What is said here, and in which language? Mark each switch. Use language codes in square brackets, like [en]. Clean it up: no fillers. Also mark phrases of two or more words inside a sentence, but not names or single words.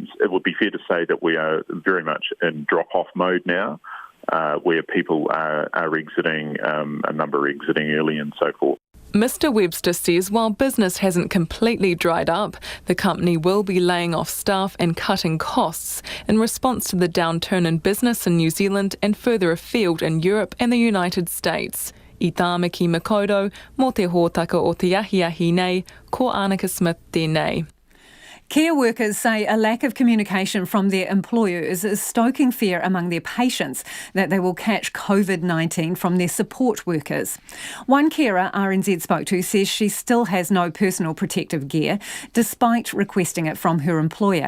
[en] It would be fair to say that we are very much in drop-off mode now, where people are exiting, a number are exiting early and so forth. Mr Webster says while business hasn't completely dried up, the company will be laying off staff and cutting costs in response to the downturn in business in New Zealand and further afield in Europe and the United States. [mi] I tāmaki makoto, mō te hōtaka o te ahiahi nei, ko Annika Smith tēnei. [en] Care workers say a lack of communication from their employers is stoking fear among their patients that they will catch COVID-19 from their support workers. One carer RNZ spoke to says she still has no personal protective gear, despite requesting it from her employer.